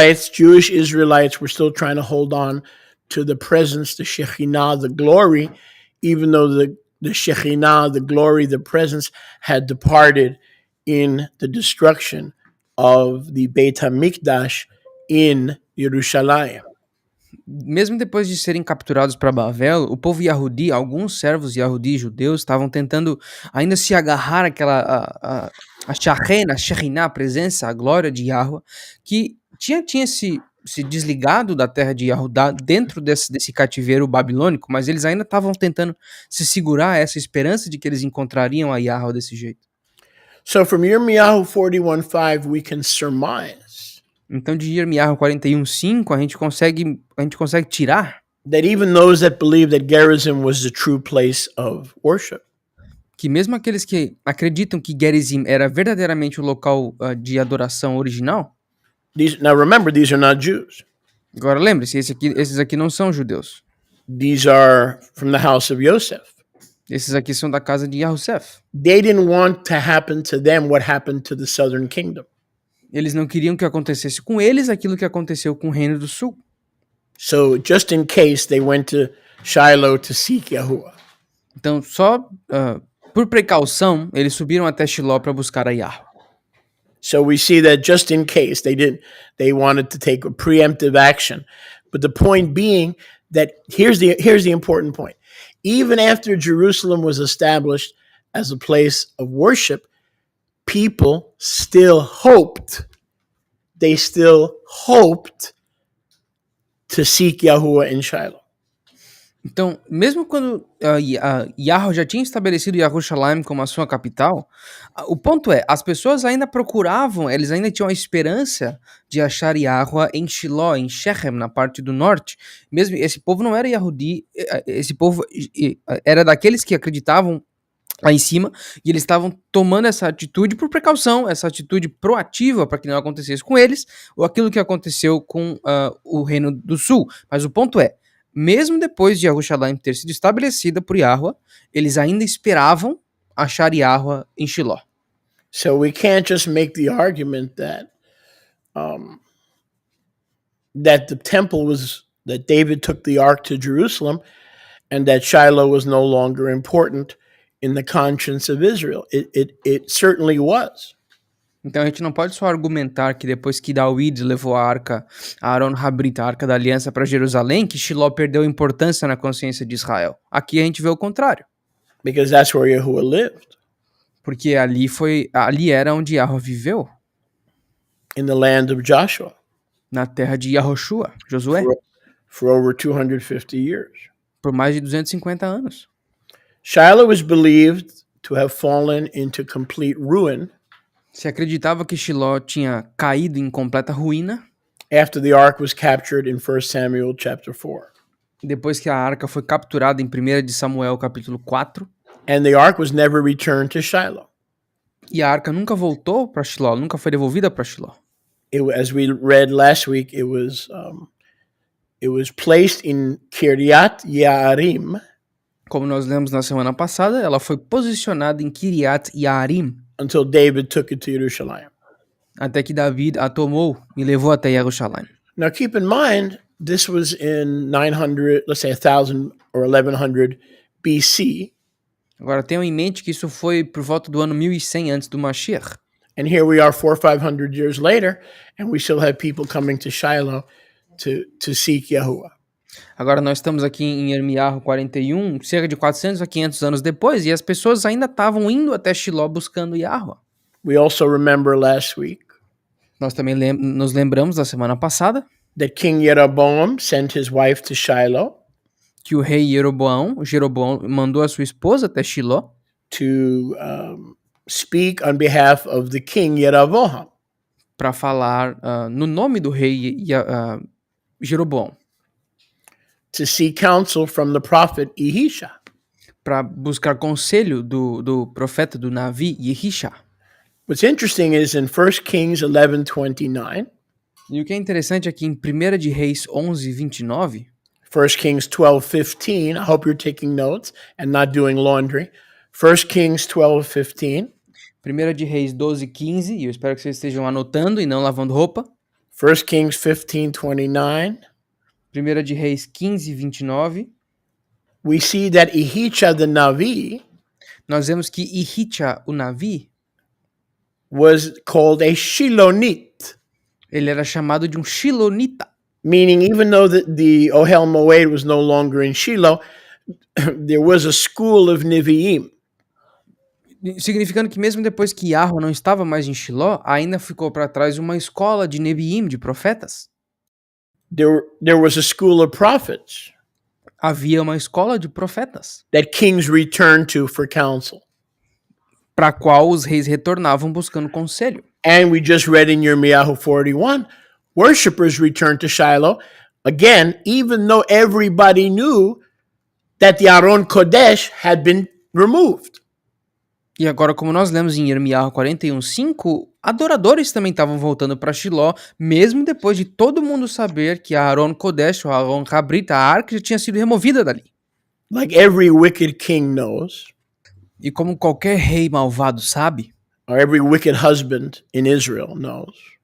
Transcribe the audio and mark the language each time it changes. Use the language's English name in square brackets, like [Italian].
[English] Jewish Israelites were still trying to hold on to the presence, the Shekhinah, the glory, even though the Shekhinah, the glory, the presence had departed in the destruction of the Beit HaMikdash in Jerusalem. [Portuguese] Mesmo depois de serem capturados para Bavel, o povo Yahudi, alguns servos Yahudi judeus, estavam tentando ainda se agarrar àquela a Shekhinah, a presença, a glória de Yahuwah, que tinha se desligado da terra de Yahudá dentro desse cativeiro babilônico, mas eles ainda estavam tentando se segurar a essa esperança de que eles encontrariam a Yahuwah desse jeito. [English] So from Yirmiyahu 41:5 we can surmise. [Portuguese] Então de Yirmiyahu 41:5 a gente consegue tirar [English] that even those that believe that Gerizim was the true place of worship. [Portuguese] Que mesmo aqueles que acreditam que Gerizim era verdadeiramente o local de adoração original. [English] Now remember, these are not Jews. [Portuguese] Agora lembre-se, esses aqui não são judeus. [English] These are from the house of Yosef. [Portuguese] Esses aqui são da casa de Yosef. [English] They didn't want to happen to them what happened to the southern kingdom. [Portuguese] Eles não queriam que acontecesse com eles aquilo que aconteceu com o reino do sul. [English] So just in case they went to Shiloh to seek Yahuwah. [Portuguese] Então só por precaução eles subiram até Shiló para buscar a Yahuwah. [English] So we see that just in case they wanted to take a preemptive action. But the point being that here's the important point. Even after Jerusalem was established as a place of worship, people still hoped. They still hoped to seek Yahuwah in Shiloh. [Portuguese] Então, mesmo quando Yahweh já tinha estabelecido Yerushalayim como a sua capital, o ponto é, as pessoas ainda procuravam, eles ainda tinham a esperança de achar Yahweh em Shiló, em Shechem, na parte do norte. Mesmo esse povo não era Yahudi, esse povo era daqueles que acreditavam lá em cima, e eles estavam tomando essa atitude por precaução, essa atitude proativa para que não acontecesse com eles, ou aquilo que aconteceu com o Reino do Sul. Mas o ponto é, mesmo depois de Yerushalayim ter sido estabelecida por Yahweh, eles ainda esperavam achar Yahweh em Shiló. [English] So we can't just make the argument that the temple that David took the ark to Jerusalem and that Shiloh was no longer important in the conscience of Israel. It certainly was. [Portuguese] Então a gente não pode só argumentar que depois que David levou a arca, Aaron Habrit, a arca da aliança para Jerusalém, que Shiló perdeu importância na consciência de Israel. Aqui a gente vê o contrário. [English] Because that's where Yahuwah lived. [Portuguese] Porque ali era onde Yahweh viveu. [English] In the land of Joshua. [Portuguese] Na terra de Yahoshua, Josué. [English] For over 250 years. [Portuguese] Por mais de 250 anos. [English] Shiloh is believed to have fallen into complete ruin. [Portuguese] Se acreditava que Shiló tinha caído em completa ruína. [English] After the ark was captured in 1 Samuel chapter 4. [Portuguese] Depois que a arca foi capturada em 1 de Samuel capítulo 4. [English] And the ark was never returned to Shiloh. [Portuguese] E a arca nunca voltou para Shiló, nunca foi devolvida para Shiló. [English] As we read last week, it was placed in Kiryat Yearim. [Portuguese] Como nós lemos na semana passada, ela foi posicionada em Kiryat Yearim. [English] Until David took it to Jerusalem. [Portuguese] Até que David a tomou e levou até Jerusalém. [English] Now keep in mind, this was in 900, let's say 1000 or 1100 BC. [Portuguese] Agora tenham em mente que isso foi por volta do ano 1100 antes do Mashiach. [English] And here we are 400 or 500 years later, and we still have people coming to Shiloh to seek Yahuwah. [Portuguese] Agora nós estamos aqui em Irmiyahu 41, cerca de 400 a 500 anos depois, e as pessoas ainda estavam indo até Shiló buscando Yahweh. [English] We also remember last week. [Portuguese] Nós também nos lembramos da semana passada [English] That King Jeroboam sent his wife to Shiloh. [Portuguese] Que o rei Jeroboão mandou a sua esposa até Shiló. [English] To speak on behalf of the king Jeroboam. [Portuguese] Para falar no nome do rei Jeroboão. [English] To seek counsel from the prophet Elisha. [Portuguese] Para buscar conselho do profeta do Navi Elisha. [English] What's interesting is in 1 Kings 11:29. [Portuguese] E o que é interessante aqui em 1 de Reis 11:29. [English] 1 Kings 12:15. I hope you're taking notes and not doing laundry. 1 Kings 12:15. [Portuguese] 1 de Reis 12:15. E eu espero que vocês estejam anotando e não lavando roupa. [English] 1 Kings 15:29. [Portuguese] 1 de Reis 15:29. [English] We see that Elisha the Navi. [Portuguese] Nós vemos que Elisha o Navi [English] was called a Shilonite. [Portuguese] Ele era chamado de um Shilonita. [English] Meaning, even though the Ohel Moed was no longer in Shiloh, there was a school of Nevi'im. [Portuguese] Significando que mesmo depois que Yahweh não estava mais em Shiló, ainda ficou para trás uma escola de Nevi'im, de profetas. [English] There was a school of prophets. [Portuguese] Havia uma escola de profetas. [English] That kings returned to for counsel. [Portuguese] Para a qual os reis retornavam buscando conselho. [English] And we just read in Yirmiyahu 41, worshippers returned to Shiloh, again, even though everybody knew that the Aron Kodesh had been removed. [Portuguese] E agora, como nós lemos em Irmiyahu 41:5, adoradores também estavam voltando para Shiló, mesmo depois de todo mundo saber que a Aron Kodesh, ou a Aron Habrit, a arca, já tinha sido removida dali. [English] Like every wicked king knows. [Portuguese] E como qualquer rei malvado sabe, [English] or every wicked husband in Israel knows.